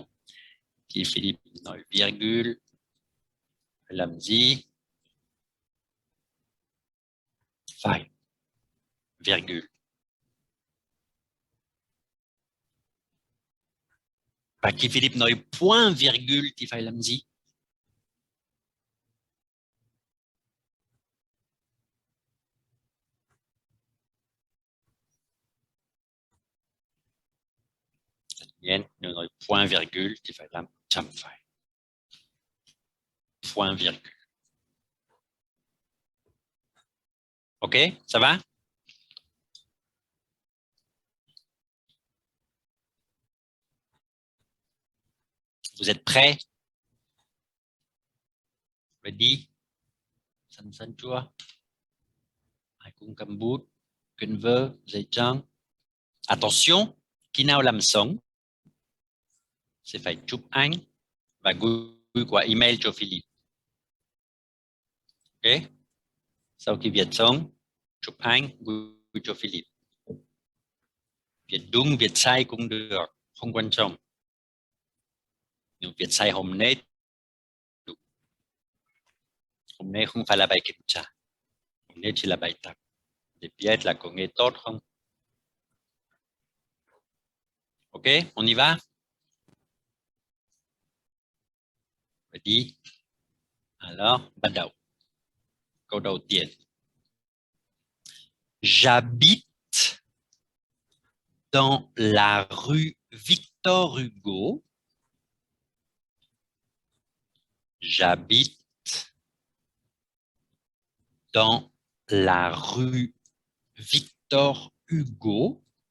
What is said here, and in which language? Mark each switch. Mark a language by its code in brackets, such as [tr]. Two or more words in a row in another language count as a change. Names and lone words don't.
[vi] Khi Philip nói virgule, phải làm gì? Phải virgule. Và khi Philip nói [fr] point virgule [vi] thì phải làm gì? Nếu nói [fr] point virgule [vi] thì phải làm chấm phẩy. [fr] Point virgule. Ok, ça va? Vous êtes prêts? [en] Ready? [vi] Sẵn sàng chưa? Ai cũng cầm bút, quyển vở, giấy trắng. Attention, khi nào làm xong sẽ phải chụp ảnh và gửi qua email cho Philip. Ok? Sau khi viết xong, chụp ảnh gửi cho Philip. Viết đúng, viết sai cũng được, không quan trọng. Nhưng viết sai hôm nay, hôm nay không phải là bài kiểm tra. Hôm nay chỉ là bài tập. Để biết là có nghe tốt không? [fr] Ok, on y va? [en] Ready? [fr] Alors, [vi] bắt đầu. Câu đầu tiên. [fr] J'habite dans la rue Victor Hugo. J'habite dans la rue Victor Hugo.